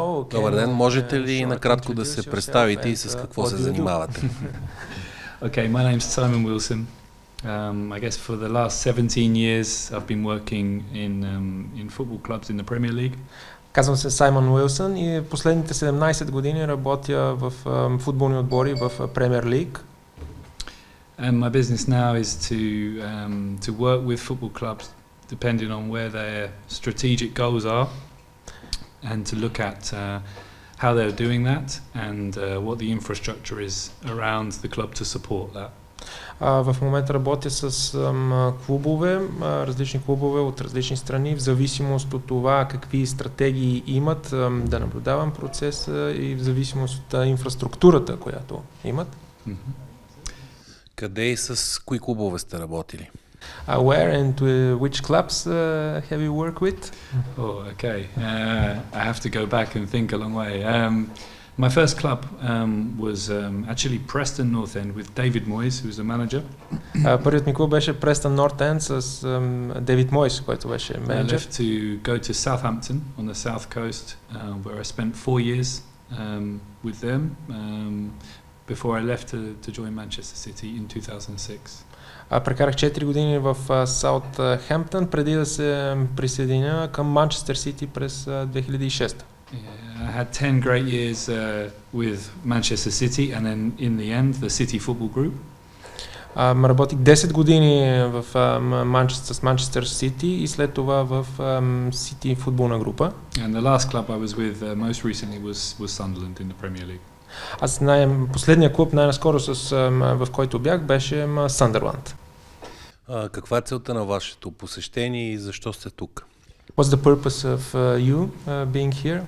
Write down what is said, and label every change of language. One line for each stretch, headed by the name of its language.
Bulgarian: Добър ден, можете ли накратко да се представите и с какво се занимавате?
English: Okay, my name's Sаймън Уилсън. I guess for the last 17 years I've been working in football clubs in the Premier League.
Bulgarian: Казвам се Саймън Уилсън и последните 17 години работя в футболни отбори в Премиер Лиг.
English: And my business now is to work with football clubs depending on where their strategic goals are and to look at how they're doing that and what the infrastructure is around the club to support that.
Bulgarian: В момента работя с клубове, различни клубове от различни страни, в зависимост от това какви стратегии имат, да наблюдавам процеса и в зависимост от инфраструктурата, която имат. Къде и с кои клубове сте работили?
English: Where and which clubs have you worked with? Oh, okay. I have to go back and think a long way. My first club was actually Preston North End with David Moyes, who was the manager.
Bulgarian: Първият ми клуб беше Preston North End с Дейвид Мойс, който беше менеджер.
English: I left to go to Southampton on the south coast, where I spent 4 years with them before I left to join Manchester City in 2006.
Bulgarian: Прекарах 4 години в Саутхемптън преди да се присъединя към Манчестър Сити през 2006.
English: I had 10 great years with Manchester City and then in the end the City Football Group.
Bulgarian: Работих 10 години в Манчестър Сити и след това в Сити футболна група.
English: And the last club I was with most recently was Sunderland in the Premier League.
Bulgarian: Аз последния клуб най-наскоро в който бях беше Съндърланд. Каква е целта на вашето посещение и защо сте тук?
English: What's the purpose of you being here?